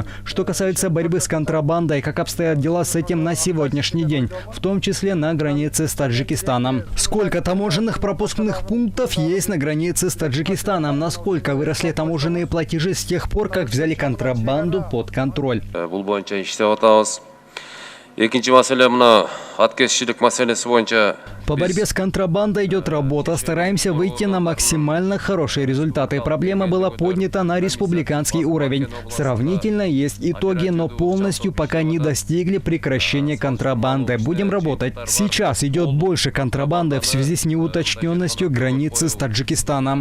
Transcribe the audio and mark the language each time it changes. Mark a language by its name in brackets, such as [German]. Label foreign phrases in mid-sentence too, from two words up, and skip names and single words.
[Russian] Что касается борьбы с контрабандой, как обстоят дела с этим на сегодняшний день, в том числе на границе с Таджикистаном. Сколько таможенных пропускных пунктов есть на границе с Таджикистаном? Насколько выросли таможенные платежи с тех пор, как взяли контрабанду под контроль? [Kyrgyz] Экинчи маселе мына аткезчилик маселеси боюнча [Russian] По борьбе с контрабандой идет работа. Стараемся выйти на максимально хорошие результаты. Проблема была поднята на республиканский уровень. Сравнительно есть итоги, но полностью пока не достигли прекращения контрабанды. Будем работать. Сейчас идет больше контрабанды в связи с неуточненностью границы с Таджикистаном.